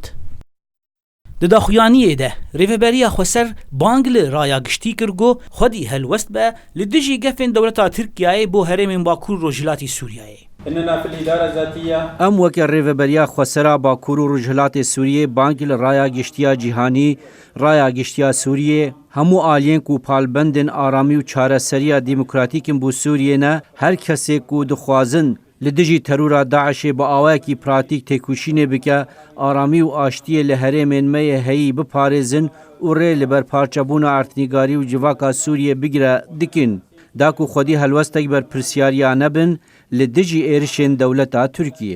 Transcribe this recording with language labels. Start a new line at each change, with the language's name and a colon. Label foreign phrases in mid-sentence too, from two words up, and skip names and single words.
Kurdish: د داخویانیێدە رێڤەبەریە خۆسەر بانگ لە ڕایاگشتی کردگۆ خودی هەلوەست بە لە دژی گەفێن دەوڵەتا تورکیایە بۆ هەرێمên باکوور و ڕۆژهەڵاتی سووریایە. ئەم وەکە ڕێڤەبەریە خۆسەرا باکوور و ڕۆژهەڵاتی سووریێ بانگ لە ڕایا گشتیا جیهانی ڕایا گشتیا سووریێ هەموو ئالێنک و پالبەندن ئارامی و چارەسەریە دیموکراتیکن بۆ سووریێنە هەر کەسێک و دخوازن li dijî terûra Daişê bi awayekî pratik têkoşînê bike aramî û aştiyê li herêmên me yê heyî biparêzin û rê li ber parçebûna ertnîgarî û civaka Sûriyê bigire dikin. Da ku xwedî helwestek ber pirsyariya nebin li dijî êrişên dewleta Tirkiyê.